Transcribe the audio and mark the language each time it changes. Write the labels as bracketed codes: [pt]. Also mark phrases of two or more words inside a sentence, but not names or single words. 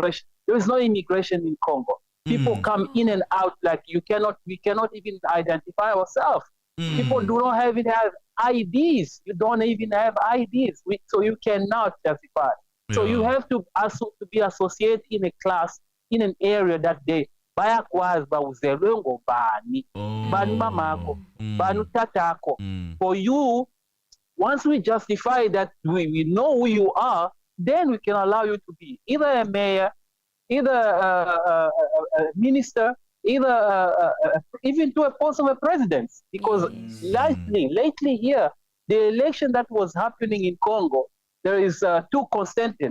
[en] There is no immigration in Congo. People come in and out like we cannot even identify ourselves. People do not even have IDs. You don't even have IDs, so you cannot justify. So you have to be associated in a class, in an area that they [nd] bayakwazi bawuzelwe ngobani, bani mamako, bani tatako. [en] For you, once we justify that we know who you are, then we can allow you to be either a mayor, either a minister, either even to a post of a president. Because lately here, the election that was happening in Congo, there is two Contestant.